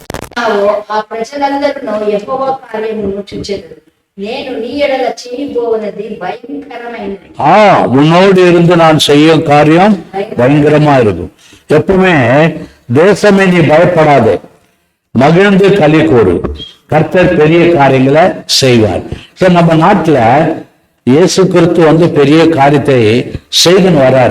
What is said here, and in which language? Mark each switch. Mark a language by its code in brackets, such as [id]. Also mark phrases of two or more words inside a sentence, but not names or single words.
[te] ఆ ప్రజలందరూ యెహోవా కార్యమును చూచెదరు. నేను నీ ఎడల చేయబోవనది భయంకరమైనది. [ta] உன்னோடு இருந்து நான் செய்யும் காரியம் பயங்கரமா இருக்கும். எப்பவுமே தேசமே நீ பயப்படாது, மகிழ்ந்து களி கூறு, கர்த்தர் பெரிய காரியங்களை செய்வார். நம்ம நாட்டுல இயேசு கிறிஸ்து பெரிய காரியத்தை செய்துன்னு வராரு.